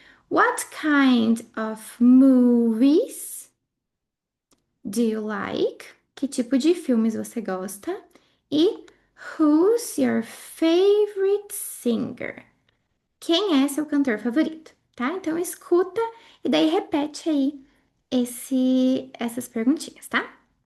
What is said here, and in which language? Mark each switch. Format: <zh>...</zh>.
<en>What kind of movies do you like?</en> <pt>Que tipo de filmes você gosta?</pt> <en>E who's your favorite singer?</en> <pt>Quem é seu cantor favorito, tá? Então escuta e daí repete aí essas perguntinhas, tá?</pt>